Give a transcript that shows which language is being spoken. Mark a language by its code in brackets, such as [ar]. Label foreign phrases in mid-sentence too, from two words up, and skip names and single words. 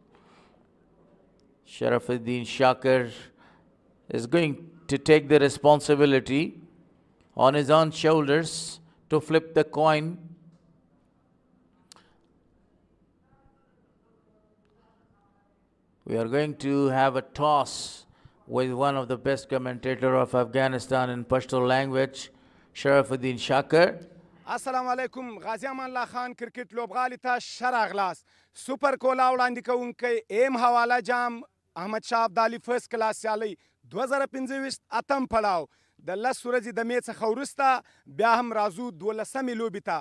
[en] Sharafuddin Shakir is going to take the responsibility on his own shoulders to flip the coin. We are going to have a toss with one of the best commentator of Afghanistan in Pashto language, Sharafuddin Shakir. [ps] السلام علیکم غازی امان الله خان کرکټ لوبغالي ته ښه راغلاست. سوپر کولا وړاندې کوونکی ایم حواله جام احمد شاه ابدالي [en] first class [ps] سیالۍ 2025 اتم پړاو د 10 ورځې د مې څخه وروسته بیا هم راځو 12مې لوبې ته.